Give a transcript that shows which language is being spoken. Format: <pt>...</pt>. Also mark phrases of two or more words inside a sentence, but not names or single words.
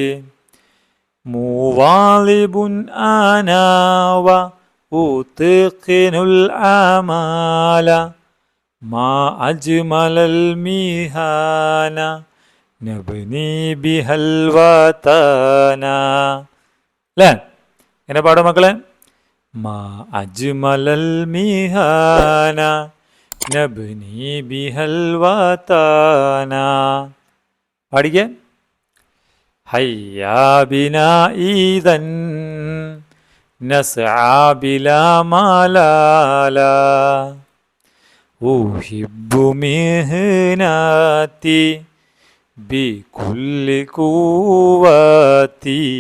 <ar>مواظب أنا وأتقن الأعمال ما أجمل المهان نبني بها الوطن. لا</ar> <ml>എന്നെ പാടും മക്കളെ.</ml> <ar>ما أجمل المهن نبني بها الوطن.</ar> <ml>പാടിക്കേ.</ml> <ar>هيا بنا عيدا نسعى بلا ملالة أحب مهنتي بكل قوتي.</ar>